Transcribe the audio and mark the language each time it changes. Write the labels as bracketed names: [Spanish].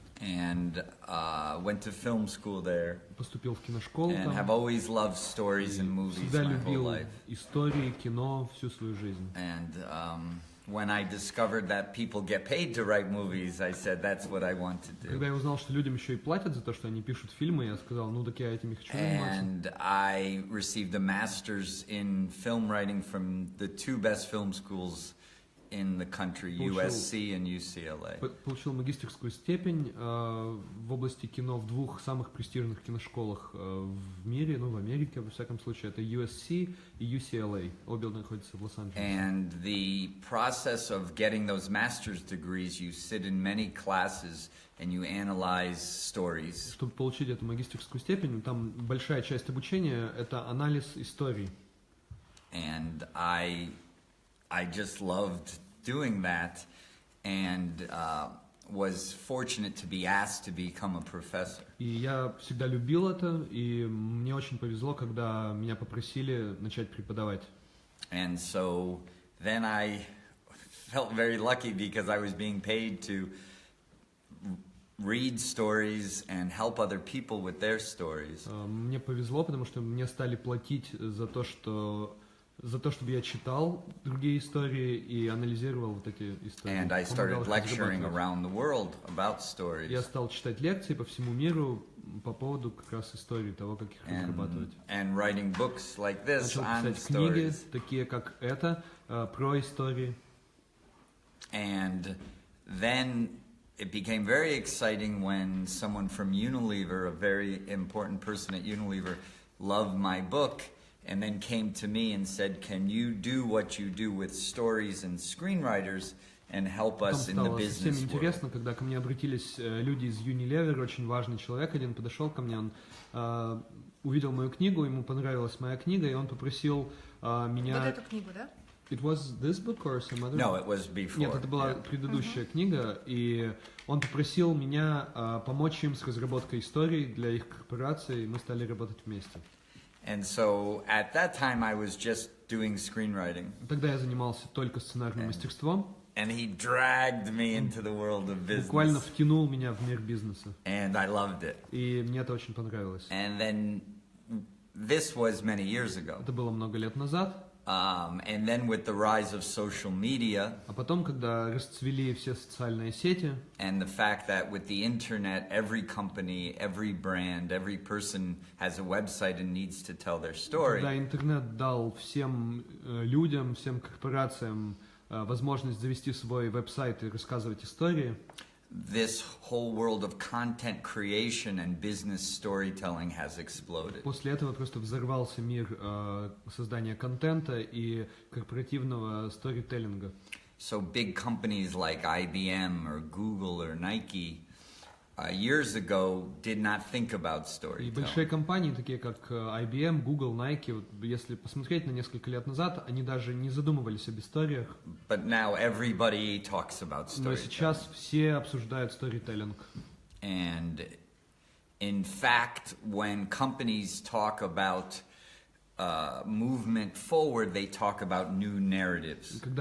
[English] And went to film school there. [Russian] Поступил в киношколу там. [English] And have always loved stories and movies my whole life. [Russian] Истории, кино всю свою жизнь. [English] And when I discovered that people get paid to write movies, I said that's what I want to do. [Russian] Когда я узнал, что людям еще и платят за то, что они пишут фильмы, я сказал, ну так я этим и хочу заниматься. [English] And I received a master's in film writing from the 2 best film schools in the country, USC and UCLA. [Russian] Получил магистерскую степень в области кино в 2 самых престижных киношколах в мире, ну в Америке, во всяком случае, это USC и UCLA. Обе находятся в Лос-Анджелесе. [English] And the process of getting those master's degrees, you sit in many classes and you analyze stories. [Russian] Чтобы получить эту магистерскую степень, там большая часть обучения это анализ историй. [English] And I just loved doing that, and was fortunate to be asked to become a professor. [Russian] И я всегда любил это, и мне очень повезло, когда меня попросили начать преподавать. [English] And so then I felt very lucky because I was being paid to read stories and help other people with their stories. [Russian] Мне повезло, потому что мне стали платить за то, чтобы я читал другие истории и анализировал вот эти истории. [English] And I started lecturing around the world about stories. [Russian] Я стал читать лекции по всему миру по поводу как раз историй, того, как их разрабатывать. [English] And writing books like this on stories. [Russian] Начал писать книги, такие как «Это», про истории. [English] And then it became very exciting when someone from Unilever, a very important person at Unilever, loved my book. And then came to me and said, "Can you do what you do with stories and screenwriters and help us in the business world?" [Russian] Всем интересно, когда ко мне обратились люди из Unilever, очень важный человек один подошел ко мне, он увидел мою книгу, ему понравилась моя книга, и он попросил меня... Вот эту книгу, да? [English] It was this book or some other? No, it was before. [Russian] Нет, это была предыдущая книга, и он попросил меня помочь им с разработкой историй для их корпорации, и мы стали работать вместе. [English] And so at that time I was just doing screenwriting. [Russian] Тогда я занимался только сценарным мастерством. [English] And he dragged me into the world of business. [Russian] Буквально втянул меня в мир бизнеса. [English] And I loved it. [Russian] И мне это очень понравилось. [English] And then this was many years ago. [Russian] Это было много лет назад. [English] And then with the rise of social media, [Russian] а потом, когда расцвели все социальные сети, [English] and the fact that with the internet, every company, every brand, every person has a website and needs to tell their story. [Russian] Когда интернет дал всем людям, всем корпорациям возможность завести свой веб-сайт и рассказывать истории, [English] this whole world of content creation and business storytelling has exploded. [Russian] После этого просто взорвался мир создания контента и корпоративного сторителлинга. [English] So big companies like IBM or Google or Nike years ago did not think about storytelling. [Russian] И большие компании, такие как IBM, Google, Nike, вот, если посмотреть на несколько лет назад, они даже не задумывались об историях. [English] But now everybody talks about storytelling. [Russian] Но сейчас все обсуждают сторителлинг. [English] And in fact, when companies talk about movement forward, they talk about new narratives.